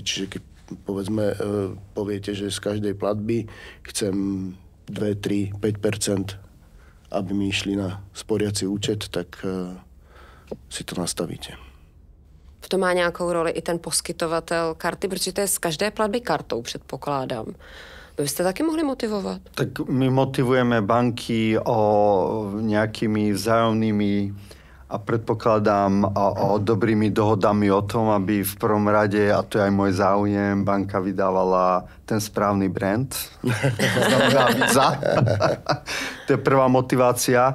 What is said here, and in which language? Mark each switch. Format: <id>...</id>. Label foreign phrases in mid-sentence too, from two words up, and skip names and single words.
<sk>Čiže keď povedzme poviete, že z každej platby chcem 2, 3, 5%, aby mi išli na sporiaci účet, tak si to nastavíte.</sk> <cs>V tom má nějakou roli i ten poskytovatel karty, protože to je z každé platby kartou, předpokládám. Vy byste taky mohli motivovat?</cs> <sk>Tak my motivujeme banky nejakými vzájomnými a predpokladám dobrými dohodami o tom, aby v prvom rade, a to je aj môj záujem, banka vydávala ten správny brand. To znamená Visa. To je prvá motivácia.</sk>